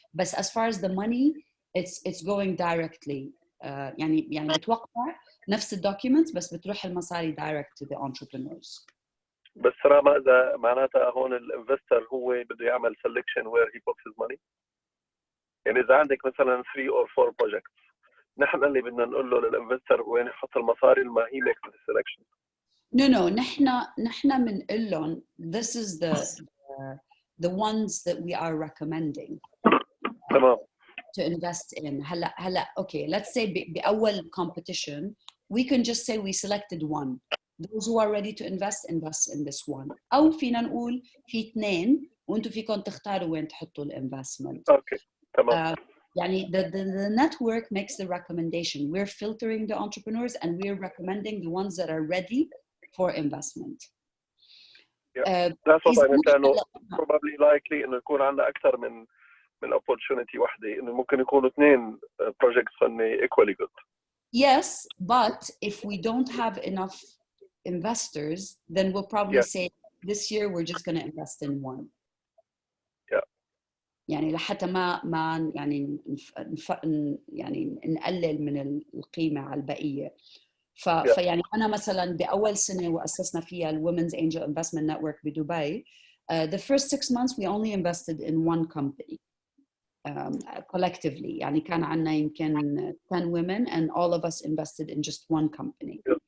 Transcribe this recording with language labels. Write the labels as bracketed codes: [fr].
[en] بس as far as the money, it's going directly. [ar] يعني بتوقع نفس الدوكيومنتس بس بتروح المصاري [en] direct to the entrepreneurs. [ar] بس راما اذا معناتها هون الانفستر هو بده يعمل [en] selection where he puts his money. [ar] يعني اذا عندك مثلا [en] 3 or 4 projects [ar] نحن اللي بدنا نقول له للانفستر وين يحط المصاري لما [en] he makes the selection. No, [ar] نحن بنقول لهم [en] this is the ones that we are recommending. [ar] تمام. [en] To invest in. هلا okay, let's say بأول competition we can just say we selected one. Those who are ready to invest in this one. [ar] أو فينا نقول في 2 وأنتم فيكم تختاروا وين تحطوا الانفستمنت. [en] Okay, [ar] تمام. [en] يعني the network makes the recommendation. We're filtering the entrepreneurs and we're recommending the ones that are ready for investment. Yeah, that's what I meant. [ar] لأنه [en] probably likely [ar] إنه يكون عندنا أكثر من opportunity واحدة، إنه ممكن يكونوا 2 projects فني equally good. [en] Yes, but if we don't have enough investors, then we'll probably say this year we're just going to invest in one. [ar] يعني لحتى ما يعني يعني نقلل من القيمة على البقية. فيعني أنا مثلاً بأول سنة وأسسنا فيها الWomen's Angel Investment Network بدبي, [en] the first 6 months we only invested in one company collectively. [ar] يعني كان عنا يمكن [en] 10 women and all of us invested in just one company.